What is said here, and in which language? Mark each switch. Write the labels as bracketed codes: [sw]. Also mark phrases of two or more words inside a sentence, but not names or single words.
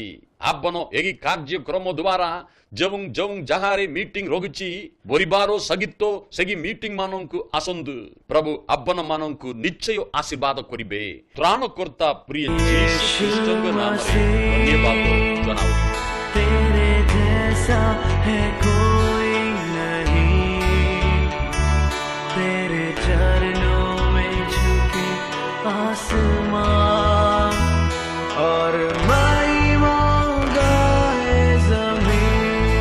[or] ଆପଣ ଏହି କାର୍ଯ୍ୟକ୍ରମ ଦ୍ୱାରା ଯେଉଁ ଜାଗାରେ ମିଟିଂ ରହୁଛି, ପରିବାର ସହିତ ସେହି ମିଟିଂ ମାନଙ୍କୁ ଆସନ୍ତୁ। ପ୍ରଭୁ ଆପଣମାନଙ୍କୁ ନିଶ୍ଚୟ ଆଶୀର୍ବାଦ କରିବେ। ତ୍ରାଣକର୍ତ୍ତା ପ୍ରିୟ ଯୀଶୁ ଖ୍ରୀଷ୍ଟଙ୍କ ନାମରେ ଧନ୍ୟବାଦ ଜଣାଉ। [hi] तेरे जैसा है कोई नहीं, तेरे चरणों में झुके आसमान और महिमा गाए ज़मीन।